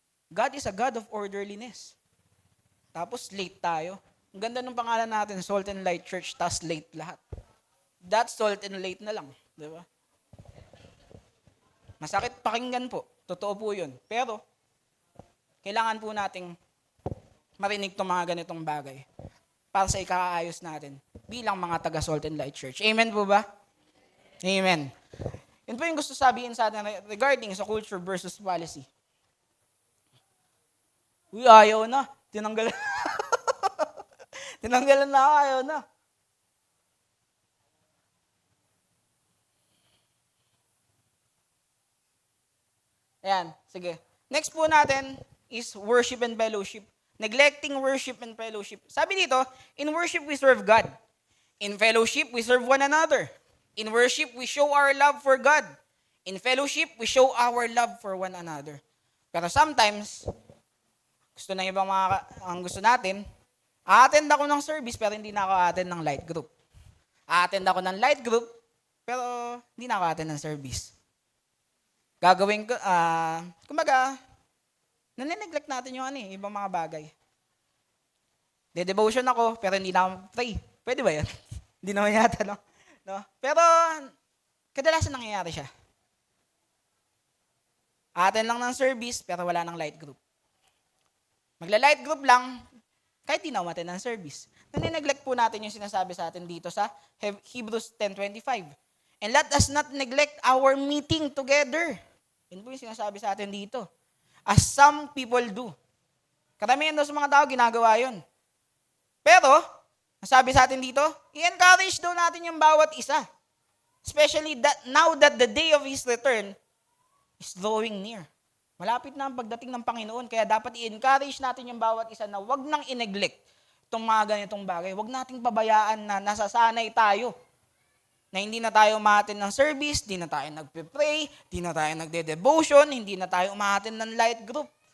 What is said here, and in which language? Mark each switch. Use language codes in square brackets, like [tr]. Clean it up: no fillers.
[en] God is a God of orderliness. [tl] Tapos late tayo. Ang ganda ng pangalan natin, Salt and Light Church, tas late lahat. [en] That's salt and late [tl] na lang. Di ba? Masakit pakinggan po. Totoo po yun. Pero, kailangan po nating marinig itong mga ganitong bagay para sa ikaayos natin bilang mga taga Salt and Light Church. Amen po ba? Amen. Yun po yung gusto sabihin sa atin regarding sa culture versus policy. Uy, ayaw na. Tinanggalan. Tinanggalan na, ayaw na. Ayan, sige. [en] Next po natin is worship and fellowship. Neglecting worship and fellowship. [tl] Sabi dito, [en] in worship we serve God. In fellowship we serve one another. In worship we show our love for God. In fellowship we show our love for one another. [tl] Pero sometimes, gusto na ibang mga ang gusto natin, a-attend ako ng service pero hindi na ako a-attend ng light group. A-attend ako ng light group pero hindi na ako a-attend ng service. Gagawin ko, kumbaga, nanineglect natin yung ibang mga bagay. De-devotion ako, pero hindi na ako pray. Pwede ba yan? Hindi naman yata, no? Pero, kadalasan nangyayari siya. Attend lang ng service, pero wala ng light group. Magla-light group lang, kahit di na umattend ng service. Nanineglect po natin yung sinasabi sa atin dito sa Hebrews 10:25. [en] And let us not neglect our meeting together. [tl] Yun po yung sinasabi sa atin dito. [en] As some people do. [tl] Karamihan daw sa mga tao, ginagawa yun. Pero, nasabi sa atin dito, i-encourage daw natin yung bawat isa. [en] Especially now that the day of His return is drawing near. [tl] Malapit na ang pagdating ng Panginoon, kaya dapat i-encourage natin yung bawat isa na wag nang i-neglect itong mga ganitong bagay. Wag nating pabayaan na nasasanay tayo na hindi na tayo umaattend ng service, hindi na tayo nagpe-pray, hindi na tayo nagde-devotion, hindi na tayo umaattend ng light group.